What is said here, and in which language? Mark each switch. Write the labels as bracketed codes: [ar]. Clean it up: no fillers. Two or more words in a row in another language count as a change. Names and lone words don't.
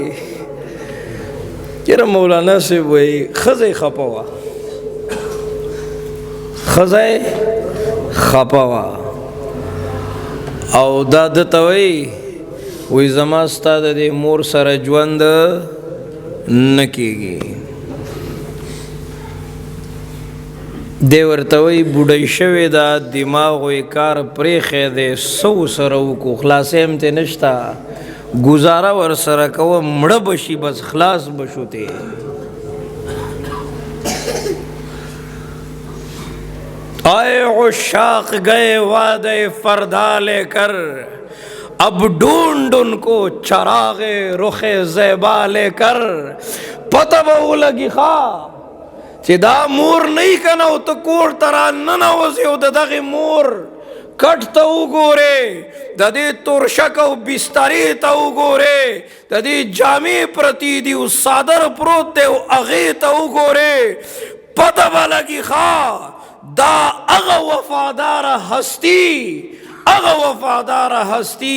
[ps] یاره مولانا صاحب وی ښځه یې خفه وه، ښځه یې خفه وه، او دا ده ته وی زما ستا د دې مور سره ژوند نه کېږي. دی ورته وایي بوډۍ شوې ده، دماغ یې کار پرېښی دی، څه ورسره وکړو؟ خلاصۍ هم ترې نشته، ګزاره ورسره کوه، مړه به شي، بس خلاص به شو ترې. [ur] آئے عشاق گئے وعدہ فردا لے کر، اب ڈھونڈ ان کو چراغ رخ زیبا لے کر. [ps] پتہ به ولګي ښه چې دا مور نه یي که نه، او ته کور ته راننوځې او د دغې مور کټ ته وګورې، د دې تورشک او بسترې ته وګورې، د دې جامې پرتې دي او څادر پروت دی او هغې ته وګورې، پتہ به لګي ښه دا هغه وفاداره هستی، هغه وفاداره هستی.